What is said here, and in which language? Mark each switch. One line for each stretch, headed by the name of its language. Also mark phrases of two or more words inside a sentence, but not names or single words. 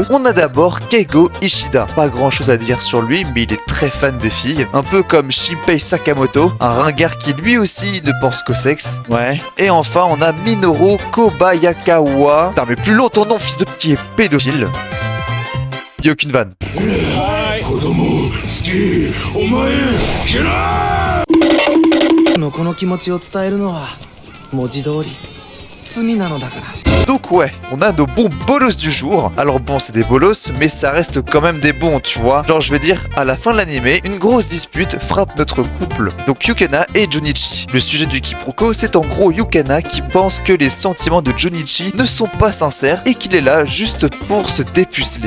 French: On a d'abord Keigo Ishida. Pas grand chose à dire sur lui, mais il est très fan des filles. Un peu comme Shinpei Sakamoto, un ringard qui lui aussi ne pense qu'au sexe. Ouais. Et enfin on a Minoru Kobayakawa. Putain, mais plus long ton nom, fils de qui est pédophile. Y'a aucune vanne.
Japanese: この気持ちを伝えるのは文字通り罪なのだから。
French: Donc ouais, on a nos bons bolos du jour. Alors bon, c'est des bolos, mais ça reste quand même des bons, tu vois. Genre, je veux dire, à la fin de l'animé, une grosse dispute frappe notre couple. Donc Yukana et Junichi. Le sujet du quiproquo, c'est en gros Yukana qui pense que les sentiments de Junichi ne sont pas sincères et qu'il est là juste pour se dépuceler.